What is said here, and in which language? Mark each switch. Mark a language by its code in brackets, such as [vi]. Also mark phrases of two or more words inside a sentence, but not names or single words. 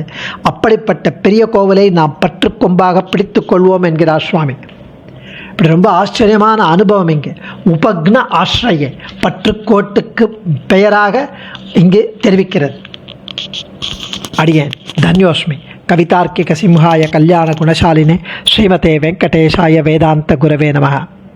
[ta] அப்படிப்பட்ட பெரிய கோவிலை நாம் பற்றுக்கொம்பாக பிடித்து கொள்வோம் என்கிறார் சுவாமி. இப்படி ரொம்ப ஆச்சரியமான அனுபவம் இங்கே உபக்ன ஆශ්‍රய பற்றுக்கோட்டுக்கு பெயராக இங்கு தெரிவிக்கிறது. அடியேன் தன்யோஸ்மி. [sa] कवितार्किकसिंहाय कल्याणगुणशालिने श्रीमते वेङ्कटेशाय वेदान्तगुरवे नमः.